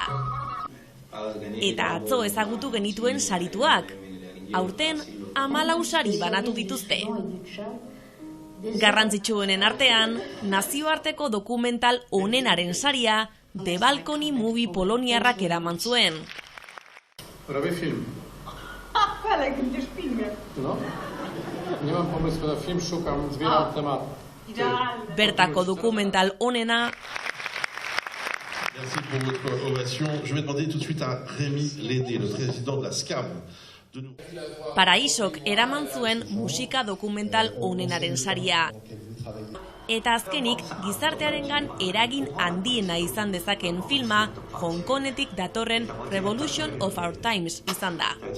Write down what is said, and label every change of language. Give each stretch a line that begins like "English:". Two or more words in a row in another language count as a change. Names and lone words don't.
Basque: Eta atzo ezagutu genituen sarituak. Aurten 14 sari banatu dituzte. Garrantzitsuenen artean, nazioarteko dokumental onenaren saria The Balcony Movie poloniarrak eraman zuen.
Polish: Robię film. Ale jak będziesz w filmie. No. Nie mam pomysłu na film, szukam, zbieram temat.
Basque: Bertako dokumental onena
French: Merci pour votre ovation. Je vais demander tout de suite à Rémi Lédé, le président de la SCAM.
Basque: Paraisok eraman zuen musika dokumental onenaren saria. Eta azkenik, gizartearengan eragin handiena izan dezaken filma, Hong Kongetik datorren Revolution of Our Times izan da.